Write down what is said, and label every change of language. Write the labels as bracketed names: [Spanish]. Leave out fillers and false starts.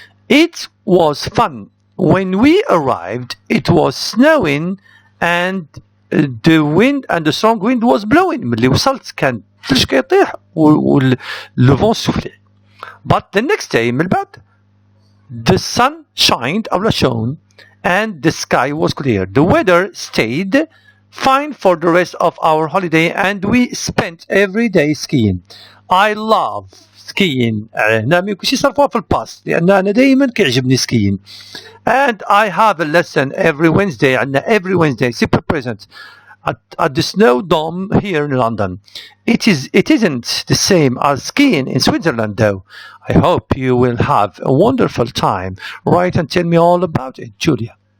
[English] It was fun. When we arrived it was snowing and the wind and the strong wind was blowing. [Arabic] ملي وصلت كان الثلج كيطيح والفون سوفلي. [English] But the next day [Arabic] من بعد [English] the sun shined أو shone and the sky was clear. The weather stayed fine for the rest of our holiday and we spent every day skiing. I love skiing. [Arabic] هنا ما يمكنش يصرفوها في الباست لأن أنا دائما كيعجبني skiing. [English] And I have a lesson every Wednesday. عندنا every Wednesday simple present at the snow dome here in London. It isn't the same as skiing in Switzerland though. I hope you will have a wonderful time. Write and tell me all about it. Julia.